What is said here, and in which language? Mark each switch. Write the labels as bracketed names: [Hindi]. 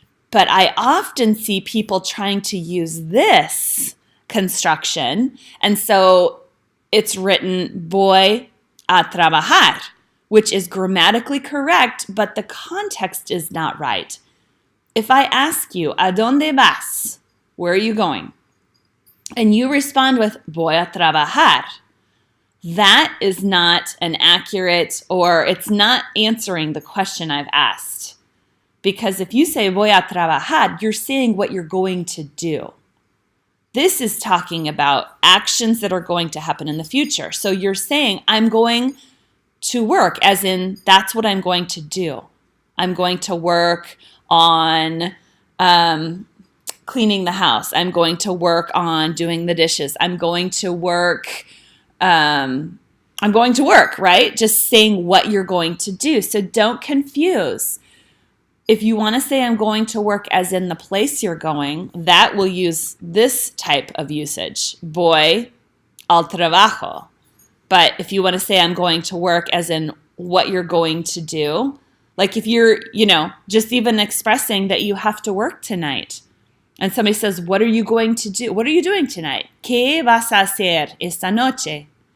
[English] But I often see people trying to use this construction, and so it's written [Spanish] voy a trabajar, [English] which is grammatically correct, but the context is not right. If I ask you, [Spanish] ¿a dónde vas? [English] Where are you going? And you respond with, [Spanish] voy a trabajar. [English] That is not an accurate, or it's not answering the question I've asked. Because if you say, [Spanish] voy a trabajar, [English] you're saying what you're going to do. This is talking about actions that are going to happen in the future. So you're saying, I'm going to work, as in, that's what I'm going to do. I'm going to work on cleaning the house. I'm going to work on doing the dishes. I'm going to work, right? Just saying what you're going to do. So don't confuse. If you want to say I'm going to work as in the place you're going, that will use this type of usage. [Spanish] Voy al trabajo. [English] But if you want to say I'm going to work as in what you're going to do, like if you're, just even expressing that you have to work tonight. And somebody says, what are you going to do? What are you doing tonight? [Spanish] ¿Qué vas a hacer esta noche?